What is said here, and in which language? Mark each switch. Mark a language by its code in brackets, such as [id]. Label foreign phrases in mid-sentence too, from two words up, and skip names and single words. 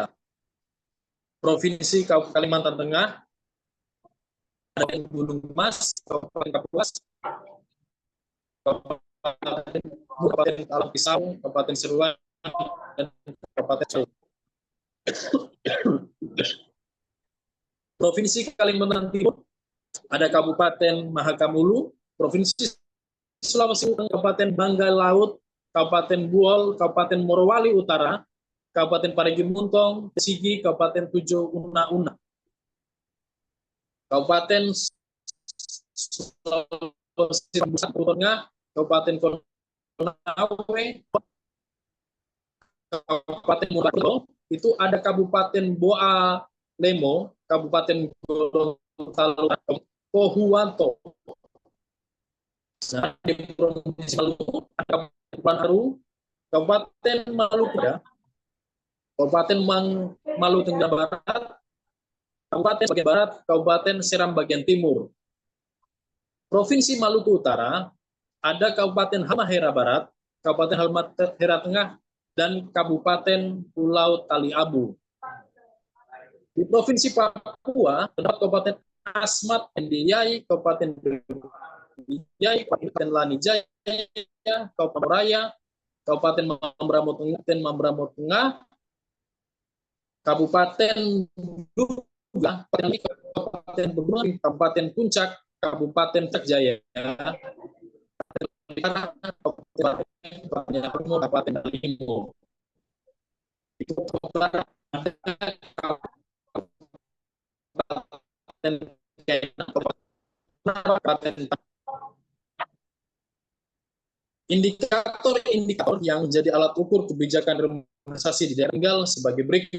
[id] Provinsi Kalimantan Tengah, ada Gunung Mas, Kabupaten Kapuas, Kabupaten Alam Pisau, Kabupaten Seruan, dan Kabupaten Sulu. Provinsi Kalimantan Timur, ada Kabupaten Mahakamulu, Provinsi Sulawesi Utara, Kabupaten Banggai Laut, Kabupaten Buol, Kabupaten Morowali Utara, Kabupaten Parigi Muntong, Sigi, Kabupaten Tujuh Una-Una, Kabupaten Sulawesi Tengah, Kabupaten Konawe, Kabupaten Murato, itu ada Kabupaten Boa Lemo, Kabupaten Gorontalo, Pohuwanto. Nah, di Provinsi Maluku ada Kepulauan Aru, Kabupaten Maluku, Kabupaten Maluku Tengah Barat, Kabupaten bagian Barat, Kabupaten Seram bagian Timur. Provinsi Maluku Utara ada Kabupaten Halmahera Barat, Kabupaten Halmahera Tengah, dan Kabupaten Pulau Tali Abu. Di Provinsi Papua terdapat Kabupaten Asmat, Ndiaye, Kabupaten Ndiaye, Kabupaten Lanijaya, Kabupaten Raya, Kabupaten Mambramo Tengah, Kabupaten Duga, Kabupaten Pegunungan, Kabupaten Puncak, Kabupaten Jaya, Kabupaten Limo. Itu indikator-indikator yang menjadi alat ukur kebijakan remunerasi di daerah tinggal sebagai berikut.